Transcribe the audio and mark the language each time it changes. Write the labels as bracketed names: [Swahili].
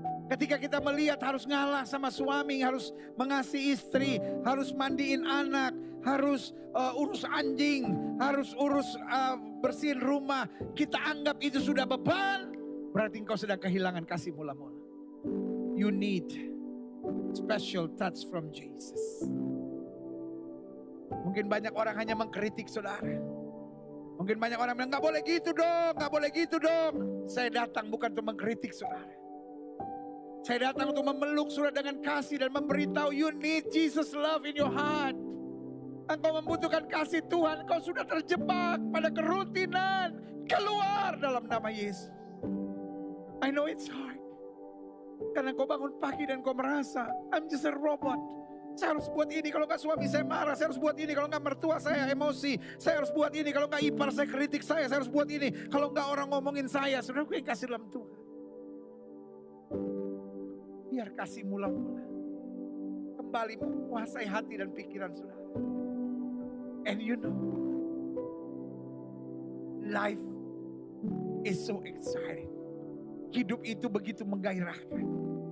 [Indonesian] Ketika kita melihat harus ngalah sama suami, harus mengasihi istri, harus mandiin anak, harus urus anjing, harus urus bersihin rumah. Kita anggap itu sudah beban, berarti engkau sedang kehilangan kasih mula-mula. [English] You need special touch from Jesus. [Indonesian] Mungkin banyak orang hanya mengkritik saudara. Mungkin banyak orang bilang, gak boleh gitu dong, gak boleh gitu dong. Saya datang bukan untuk mengkritik saudara. Saya datang untuk memeluk saudara dengan kasih dan memberitahu, [English] you need Jesus love in your heart. [Indonesian] Engkau membutuhkan kasih Tuhan, engkau sudah terjebak pada kerutinan. Keluar dalam nama Yesus. [English] I know it's hard. [Indonesian] Karena engkau bangun pagi dan engkau merasa, [English] I'm just a robot. [Indonesian] Saya harus buat ini, kalau gak suami saya marah. Saya harus buat ini, kalau gak mertua saya emosi. Saya harus buat ini, kalau gak ipar saya kritik saya. Saya harus buat ini, kalau gak orang ngomongin saya. Saudaraku yang kasih dalam Tuhan, biar kasih mula-mula kembali menguasai hati dan pikiran saudara. [English] And you know, life is so exciting. [Indonesian] Hidup itu begitu menggairahkan.